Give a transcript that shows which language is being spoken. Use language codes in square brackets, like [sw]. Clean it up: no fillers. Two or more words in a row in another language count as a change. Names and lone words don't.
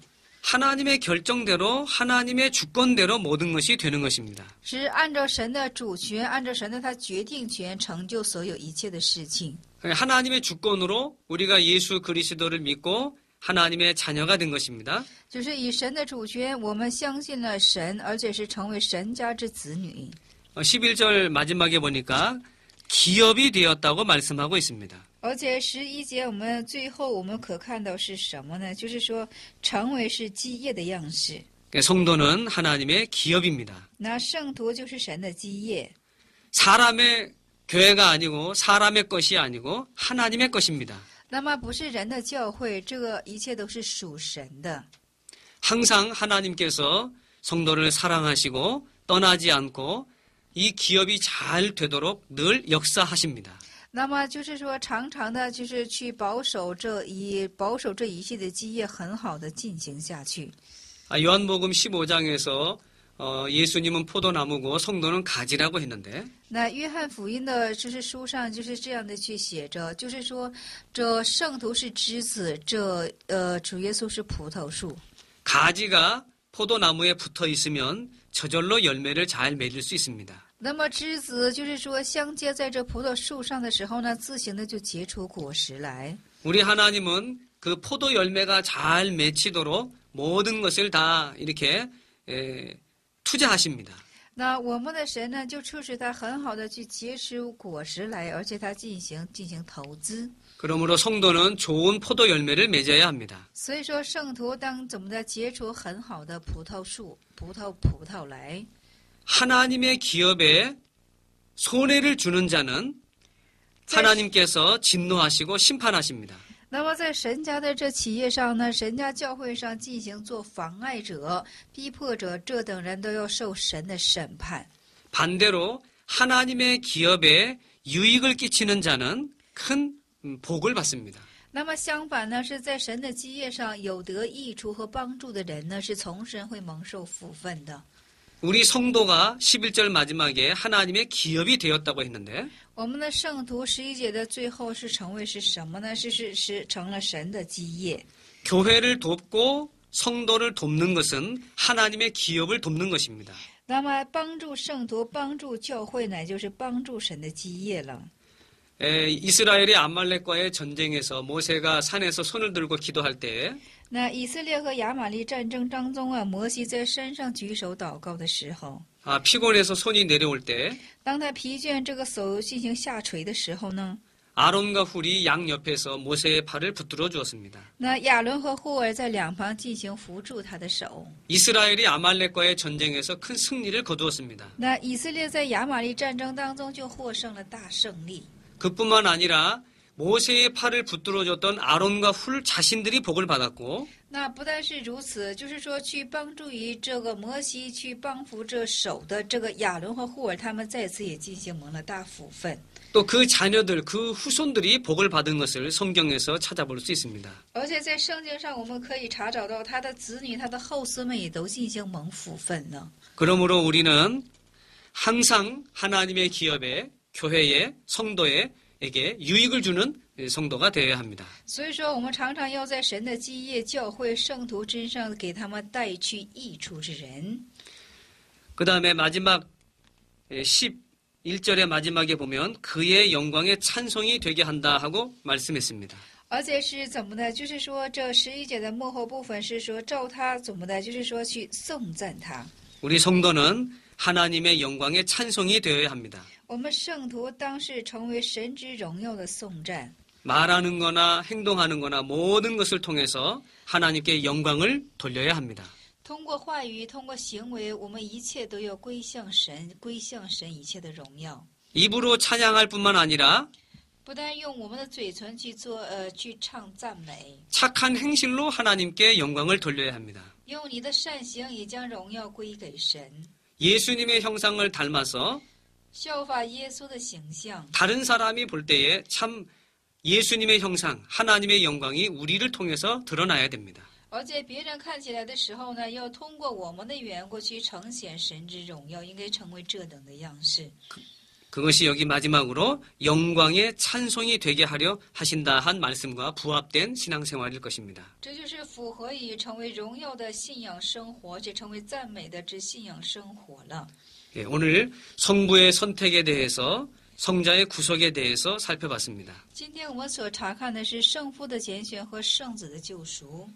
[ko] 하나님의 결정대로 하나님의 주권대로 모든 것이 되는 것입니다. [zh] 是按照神的主权，按照神的他决定权，成就所有一切的事情。 [ko] 하나님의 주권으로 우리가 예수 그리스도를 믿고 하나님의 자녀가 된 것입니다. [zh] 就是以神的主权，我们相信了神，而且是成为神家之子女。 [ko] 11절 마지막에 보니까 기업이 되었다고 말씀하고 있습니다. [zh] 而且11节我们最后我们可看到是什么呢？就是说成为是基业的样式。 [ko] 성도는 하나님의 기업입니다. [zh] 那圣徒就是神的基业， [ko] 사람의 교회가 아니고 사람의 것이 아니고 하나님의 것입니다. [zh] 那么不是人的教会，这个一切都是属神的。 [ko] 항상 하나님께서 성도를 사랑하시고 떠나지 않고 이 기업이 잘 되도록 늘 역사하십니다. [zh] 那么就是说，常常的就是去保守这一切的基业，很好的进行下去。 [ko] 요한복음 15장에서 예수님은 포도나무고 성도는 가지라고 했는데 [zh] 那约翰福音的就是书上就是这样的去写着，就是说这圣徒是枝子，这主耶稣是葡萄树。 [ko] 가지가 포도나무에 붙어 있으면 저절로 열매를 잘 맺을 수 있습니다. [zh] 那么枝子就是说相接在这葡萄树上的时候呢，自行的就结出果实来。 [ko] 우리 하나님은 그 포도 열매가 잘 맺히도록 모든 것을 다 이렇게 투자하십니다. [zh] 那我们的神呢，就促使他很好的去结出果实来，而且他进行投资。 [ko] 그러므로 성도는 좋은 포도 열매를 맺어야 합니다. [zh] 所以说，圣徒当怎么的结出很好的葡萄树、葡萄来。 [ko] 하나님의 기업에 손해를 주는 자는 하나님께서 진노하시고 심판하십니다. [zh] 那么在神家的这企业上呢，神家教会上进行做妨碍者、逼迫者，这等人都要受神的审判。 [ko] 반대로 하나님의 기업에 유익을 끼치는 자는 큰 복을 받습니다. [zh] 那么相反呢，是在神的基业上有得益处和帮助的人呢，是从神会蒙受福分的。 [ko] 우리 성도가 11절 마지막에 하나님의 기업이 되었다고 했는데 [zh] 我们的圣徒11节的最后是成为是什么呢？是成了神的基业。 [ko] 교회를 돕고 성도를 돕는 것은 하나님의 기업을 돕는 것입니다. [zh] 那么帮助圣徒、帮助教会呢，就是帮助神的基业了。 [ko] 이스라엘이 아말렉과의 전쟁에서 모세가 산에서 손을 들고 기도할 때 [zh] 那以色列和亚玛力战争当中啊，摩西在山上举手祷告的时候， [ko] 피곤해서 손이 내려올 때 [zh] 当他疲倦这个手进行下垂的时候呢， [ko] 아론과 훌이 양 옆에서 모세의 팔을 붙들어 주었습니다. [zh] 那亚伦和户尔在两旁进行扶住他的手。 [ko] 이스라엘이 아말렉과의 전쟁에서 큰 승리를 거두었습니다. [zh] 那以色列在亚玛力战争当中就获胜了大胜利。 [ko] 그뿐만 아니라 모세의 팔을 붙들어 줬던 아론과 훌 자신들이 복을 받았고 [zh] 那不但是如此，就是说去帮助于这个摩西去帮扶这手的这个亚伦和户尔，他们再次也进行蒙了大福分。 [ko] 또 그 자녀들, 그 후손들이 복을 받은 것을 성경에서 찾아볼 수 있습니다. [zh] 而且在圣经上，我们可以查找到他的子女、他的后嗣们也都进行蒙福分呢。 [ko] 그러므로 우리는 항상 하나님의 기업에, 교회에, 성도에게 유익을 주는 성도가 되어야 합니다. [zh] 所以说，我们常常要在神的基业、教会、圣徒之上，给他们带去益处之人。 [ko] 그 다음에 마지막 11절의 마지막에 보면 그의 영광에 찬송이 되게 한다 하고 말씀했습니다. [zh] 而且是怎么的？就是说，这11节的末后部分是说，照他怎么的？就是说去颂赞他。 [ko] 우리 성도는 하나님의 영광에 찬송이 되어야 합니다. [zh] 我们圣徒当是成为神之荣耀的颂赞。 [ko] 말하는 거나 행동하는 거나 모든 것을 통해서 하나님께 영광을 돌려야 합니다. [zh] 通过话语，通过行为，我们一切都要归向神，归向神一切的荣耀。 [ko] 입으로 찬양할 뿐만 아니라 [zh] 不但用我们的嘴唇去去唱赞美， [ko] 착한 행실로 하나님께 영광을 돌려야 합니다. [zh] 用你的善行也将荣耀归给神。 [ko] 예수님의 형상을 닮아서 [zh] 效法耶稣的形象， [ko] 다른 사람이 볼 때에 참 예수님의 형상, 하나님의 영광이 우리를 통해서 드러나야 됩니다. [zh] 而且别人看起来的时候呢，要通过我们的缘故去呈现神之荣耀，应该成为这等的样式。 [ko] 그것이 여기 마지막으로 영광의 찬송이 되게 하려 하신다 한 말씀과 부합된 신앙생활일 것입니다. [zh] 这就是符合以成为荣耀的信仰生活，这成为赞美的之信仰生活了。 [ko] 오늘 성부의 선택에 대해서 성자의 구속에 대해서 살펴봤습니다. [zh] 今天我们所查看的是圣父的拣选和圣子的救赎。